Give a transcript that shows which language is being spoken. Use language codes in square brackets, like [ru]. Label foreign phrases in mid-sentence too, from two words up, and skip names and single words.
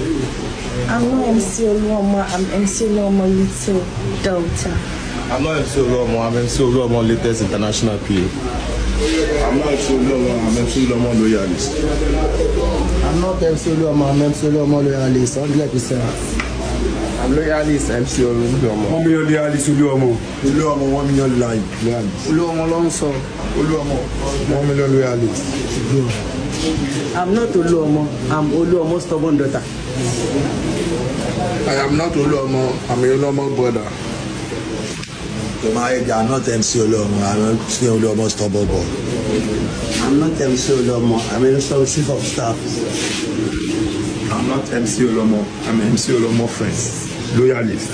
[en] I'm not MC Lomo, I'm MC Lomo little daughter. I'm not MC Lomo, I'm MC Lomo latest international PA. I'm not MC Lomo, I'm MC Lomo loyalist. I'm not MC Lomo, I'm MC Lomo loyalist, 100%. I'm I'm loyalist MC Oluomo. 1 million loyalist Oluomo. Oluomo 1 million loyalist. Oluomo Lonso. Oluomo 1 million loyalist. I'm not Oluomo. I'm Oluomo's stubborn daughter. I am not Oluomo. I'm Oluomo's brother. To my age, I'm not MC Oluomo. I'm MC Oluomo's stubborn boy. I'm not MC Oluomo. I'm also chief of staff. I'm not MC Oluomo. I'm MC Oluomo friend. Loyalist.